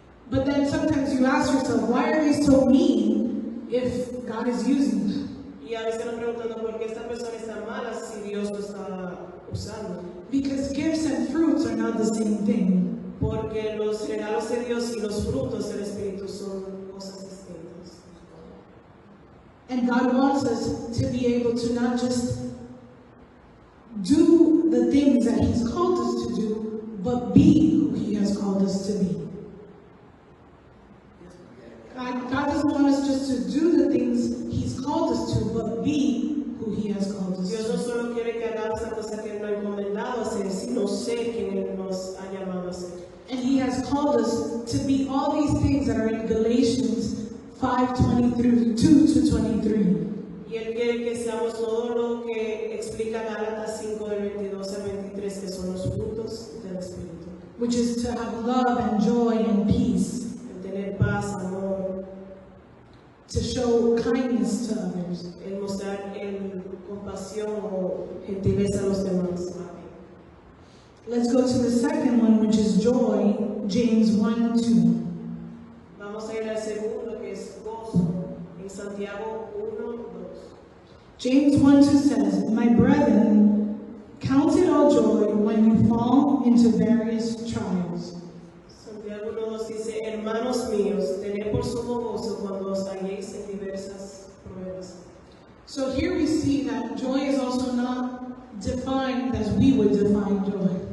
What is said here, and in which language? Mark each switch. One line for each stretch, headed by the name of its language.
English: But then sometimes you ask yourself, why are they so mean if God is using them?
Spanish: Y a veces nos preguntamos por qué esta persona está mala si Dios lo está usando.
English: Because gifts and fruits are not the same thing.
Spanish: Porque los regalos de Dios y los frutos del Espíritu son cosas distintas.
English: And God wants us to be able to not just do the things that He's called us to do, but be who He has called us to be. God doesn't want us just to do the things He's called us to, but be who He has called us
Spanish: Dios no
English: to.
Spanish: solo quiere que hagamos la cosa que Él nos ha encomendado a hacer, sino ser quien Él nos ha llamado a ser.
English: And He has called us to be all these things that are in Galatians 5:22 to 23.
Spanish: Y todo lo que explica Gálatas 5 del 22 al 23, que son los frutos del Espíritu.
English: which is to have love and joy and peace,
Spanish: El tener paz, amor,
English: to show kindness to others,
Spanish: el mostrar compasión o gentileza a los demás.
English: Let's go to the second one, which is joy, James 1:2.
Spanish: Vamos a ir al segundo, que es gozo, en Santiago 1:2.
English: James 1:2 says, "My brethren, count it all joy when you fall into various trials."
Spanish: Santiago 1:2 dice, hermanos míos, tened por sumo gozo cuando os halléis en diversas pruebas.
English: So here we see that joy is also not defined as we would define joy.